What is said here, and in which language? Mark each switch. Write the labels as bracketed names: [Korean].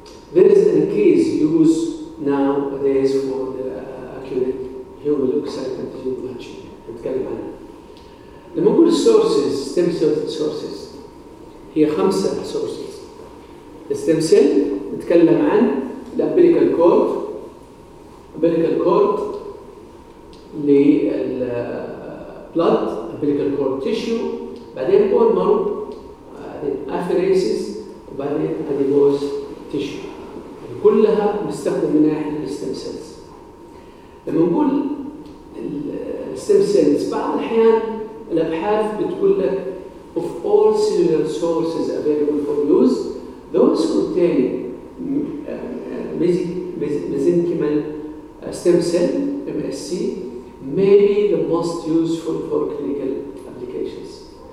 [English] There is an increased use nowadays for the accurate human leukocyte antigen matching. [Arabic] نتكلم عنها. لما نقول sources, stem cell sources, هي خمسة sources. Stem cell نتكلم عن الأمبريكال كورد، أمبريكال كورد للـ blood، أمبريكال كورد تيشيو، بعدين بون مارو، بعدين أفريسيس، وبعدين أديبوز تيشيو. كلها نستخدم من ناحية الستم سيلز. لما نقول الستم سيلز، بعض الأحيان الأبحاث بتقول لك [English] of all cellular sources available for use, those contain mesenchymal stem cell MSC may be the most useful for clinical applications.